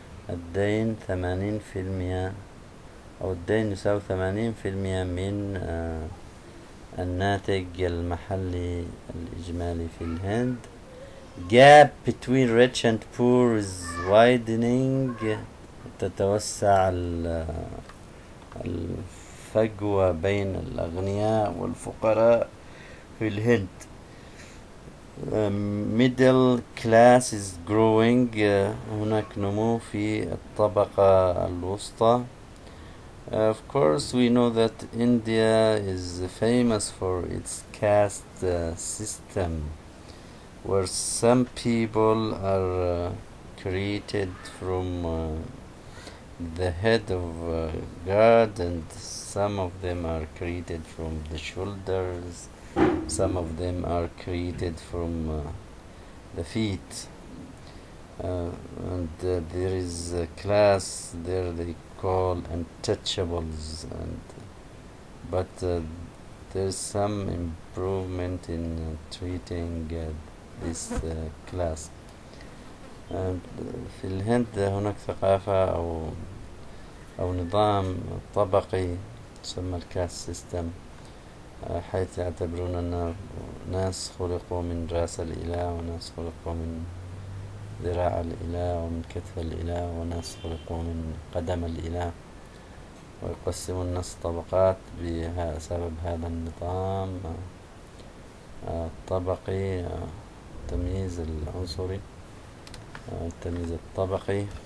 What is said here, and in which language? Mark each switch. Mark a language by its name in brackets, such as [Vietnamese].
[Arabic] الدين 80%، أو الدين يساوي 80% من الناتج المحلي الإجمالي في الهند. [English] Gap between rich and poor is widening. [Arabic] تتوسع الفجوة بين الأغنياء والفقراء في الهند. [English] Middle class is growing. [Arabic] هناك نمو في الطبقة الوسطى. [English] Of course, we know that India is famous for its caste system, where some people are created from the head of God, and some of them are created from the shoulders, some of them are created from the feet, and there is a class there they call untouchables, but there's some improvement in treating this class. [Arabic] في الهند هناك ثقافة أو نظام طبقي يسمى الكاست سيستم، حيث يعتبرون أن ناس خلقوا من رأس الإله، وناس خلقوا من ذراع الإله، ومن كتف الإله، وناس خلقوا من قدم الإله، ويقسمون الناس طبقات بسبب هذا النظام الطبقي، التمييز العنصري، التمييز الطبقي.